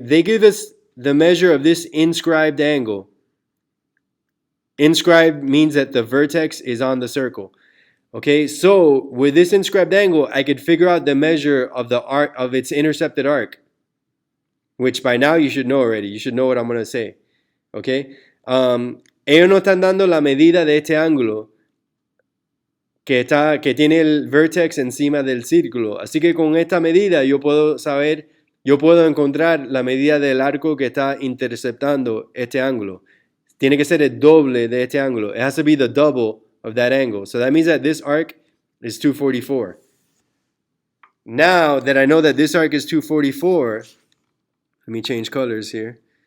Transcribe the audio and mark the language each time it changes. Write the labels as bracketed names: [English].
[English] They give us the measure of this inscribed angle. Inscribed means that the vertex is on the circle. Okay, so with this inscribed angle, I could figure out the measure of the arc of its intercepted arc, which by now you should know already. You should know what I'm going to say. [Spanish] Okay, ellos no están dando la medida de este ángulo que tiene el vertex encima del círculo. Así que con esta medida yo puedo encontrar la medida del arco que está interceptando este ángulo. Tiene que ser el doble de este ángulo. [English] It has to be the double of that angle. So that means that this arc is 244. Now that I know that this arc is 244, let me change colors here.